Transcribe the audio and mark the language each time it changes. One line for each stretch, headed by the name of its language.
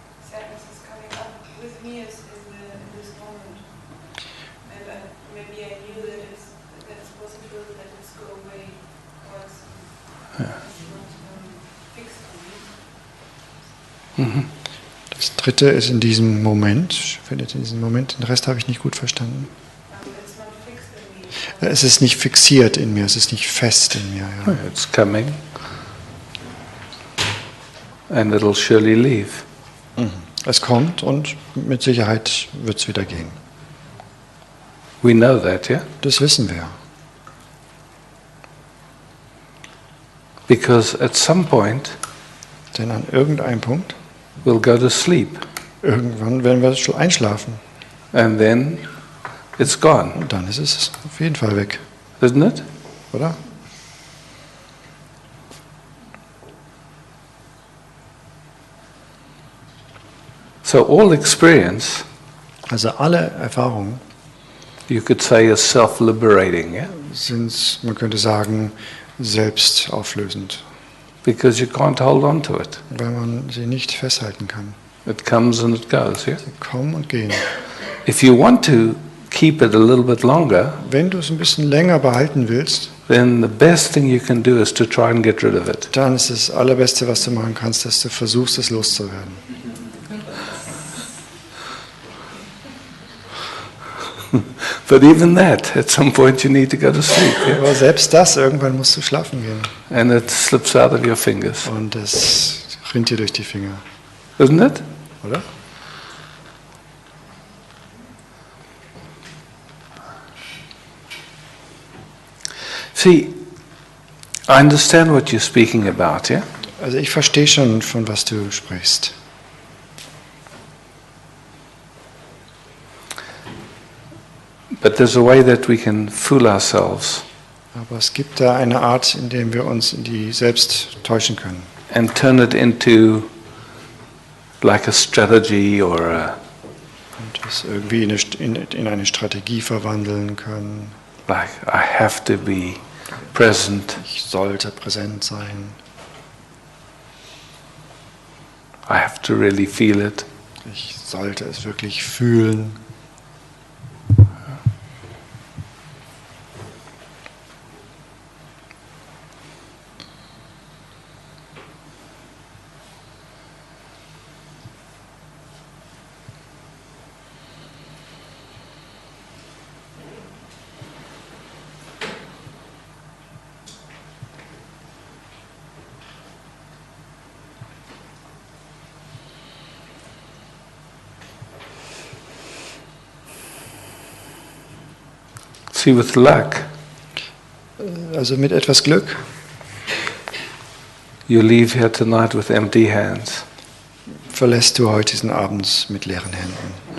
English: Sadness is coming up with me in this moment. And maybe I knew that it's possible that it's go away or it's not fixed on me. Mhm.
German: Das dritte ist in diesem Moment, findet in diesem Moment, den Rest habe ich nicht gut verstanden.
English: It's not fixed in me.
German: Es ist nicht fixiert in mir, es ist nicht fest in mir. Ja.
English: It's coming, and it'll surely leave.
German: Es kommt und mit Sicherheit wird es wieder gehen.
English: We know that, yeah?
German: Das wissen wir.
English: Because at some point
German: Denn an irgendeinem Punkt,
English: we'll go to sleep,
German: irgendwann werden wir schon einschlafen.
English: and then it's gone,
German: Und dann ist es auf jeden Fall weg,
English: isn't it?
German: oder?
English: So all experience,
German: Also alle Erfahrungen
English: you could say, is self-liberating, yeah?
German: sind, man könnte sagen, selbstauflösend,
English: Because you can't hold on to it.
German: weil man sie nicht festhalten kann.
English: It comes and it goes, yeah?
German: Sie kommen und gehen.
English: If you want to keep it a little bit longer,
German: Wenn du es ein bisschen länger behalten willst,
English: then the best thing you can do is to try and get rid of it.
German: dann ist das Allerbeste, was du machen kannst, dass du versuchst, es loszuwerden.
English: But even that, at some point you need to go to sleep, yeah?
German: Aber selbst das, irgendwann musst du schlafen gehen.
English: And it slips out of your fingers,
German: Und es rinnt dir durch die Finger,
English: isn't it?
German: oder?
English: See, I understand what you're speaking about, yeah?
German: Also ich verstehe schon, von was du sprichst.
English: But there's a way that we can fool ourselves
German: Aber es gibt da eine Art, in der wir uns in die selbst täuschen können.
English: and turn it into like a strategy or a,
German: Und es irgendwie in eine Strategie verwandeln können.
English: like I have to be present,
German: Ich sollte präsent sein.
English: I have to really feel it.
German: Ich sollte es wirklich fühlen.
English: See, with luck,
German: Also mit etwas Glück
English: you leave here tonight with empty hands.
German: verlässt du heute diesen Abend mit leeren Händen.